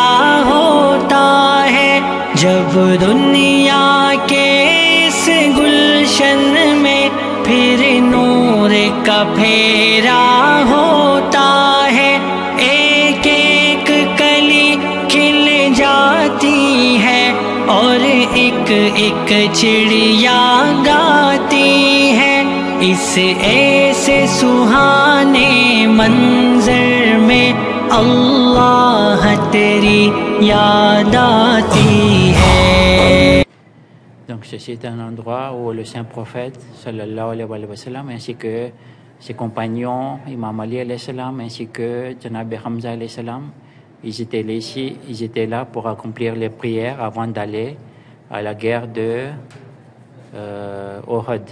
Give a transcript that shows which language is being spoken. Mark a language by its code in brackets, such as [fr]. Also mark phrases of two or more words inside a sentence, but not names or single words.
[hi] होता है, जब दुनिया के इस गुलशन में फिर नूर का फेरा होता है, एक एक कली खिल जाती है और एक एक चिड़िया गाती है। इस ऐसे सुहाने मंजर में अल्लाह तेरी याद आती है। [fr] Donc ceci est un endroit où le saint prophète [ar] صلى الله عليه وسلم [fr] ainsi que ses compagnons, Imam Ali [ar] عليه السلام [fr] ainsi que Janab Hamza [ar] عليه السلام, [fr] ils étaient là pour accomplir les prières avant d'aller à la guerre de Uhud.